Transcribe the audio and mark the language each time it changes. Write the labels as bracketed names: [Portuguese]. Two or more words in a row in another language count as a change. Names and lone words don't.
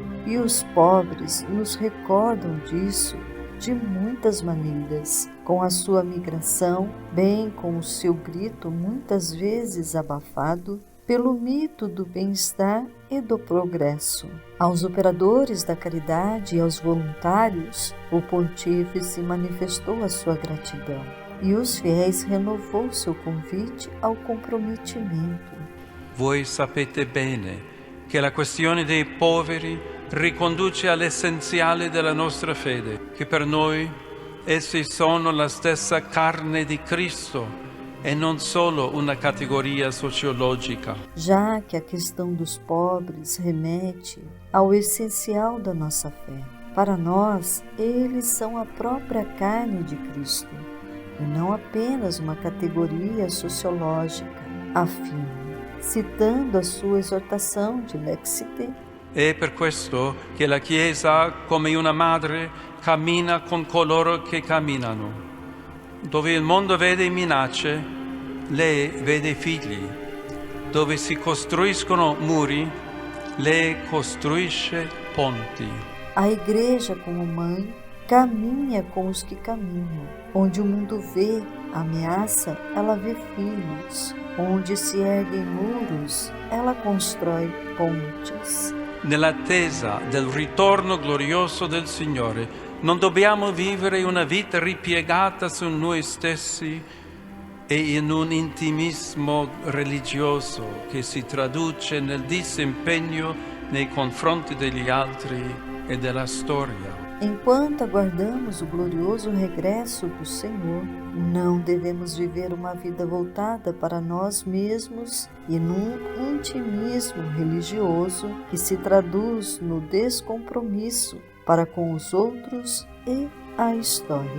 [Portuguese] E os pobres nos recordam disso de muitas maneiras, com a sua migração, bem com o seu grito muitas vezes abafado pelo mito do bem-estar e do progresso. Aos operadores da caridade e aos voluntários, o pontífice manifestou a sua gratidão e os fiéis renovou seu convite ao comprometimento. [Italian] Voi sapete bene che la questione dei poveri riconduce all'essenziale della nostra fede, che per noi essi sono la stessa carne di Cristo e non solo una categoria sociologica. [Portuguese] Já que a questão dos pobres remete ao essencial da nossa fé, para nós, eles são a própria carne de Cristo, e não apenas uma categoria sociológica, afirma, citando a sua exortação de Lexite. [Italian] È per questo che la Chiesa, come una madre, cammina con coloro che camminano. Dove il mondo vede minacce, lei vede figli. Dove si costruiscono muri, lei costruisce ponti. [Portuguese] A Igreja, como mãe, caminha com os que caminham. Onde o mundo vê ameaça, ela vê filhos. Onde se erguem muros, ela constrói pontes. [Italian] Nell'attesa del ritorno glorioso del Signore, non dobbiamo vivere una vita ripiegata su noi stessi e in un intimismo religioso che si traduce nel disimpegno nei confronti degli altri e della storia. [Portuguese] Enquanto aguardamos o glorioso regresso do Senhor, não devemos viver uma vida voltada para nós mesmos e num intimismo religioso que se traduz no descompromisso para com os outros e a história.